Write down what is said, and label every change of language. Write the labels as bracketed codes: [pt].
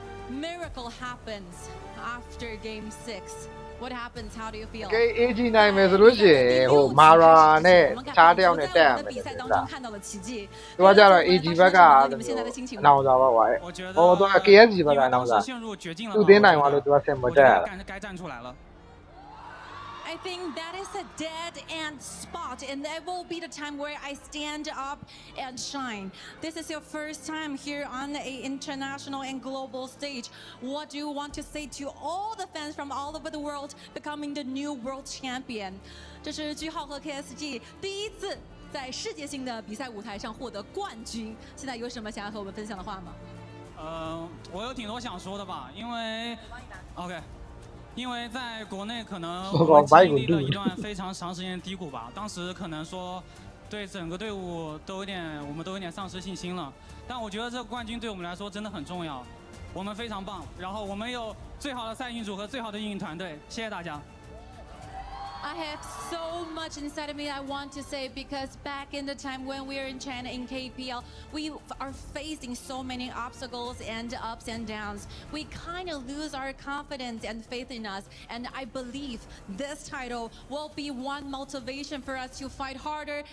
[en] Miracle happens after game 6. What happens? How do you feel? [my] Okay, AG နိုင်မယ်ဆိုလို့ရှိရင်ဟိုမာရာနဲ့ခြားတယောက်နဲ့တက်ရမယ်တဲ့ဗျာသူကကြတော့ AG ဘက်ကအနောင်စာပါကွာဟိုသူက KSG ဘက်ကအနောင်စာသူတင်းနိုင်သွားလို့သူကဆင်မတက်ရတာ [en] I think that is a dead end spot, and that will be the time where I stand up and shine. This is your first time here on an international and global stage. What do you want to say to all the fans from all over the world becoming the new world champion? [zh] 这是句号和 KSG 第一次在世界性的比赛舞台上获得冠军。现在有什么想要和我们分享的话吗？我有挺多想说的吧，因为 OK。因为在国内可能我们经历了一段非常长时间的低谷吧，当时可能说对整个队伍我们都有点丧失信心了。但我觉得这个冠军对我们来说真的很重要，我们非常棒，然后我们有最好的赛运组和最好的运营团队，谢谢大家。 [en] I have so much inside of me I want to say because back in the time when we were in China in KPL, we are facing so many obstacles and ups and downs. We kind of lose our confidence and faith in us. And I believe this title will be one motivation for us to fight harder.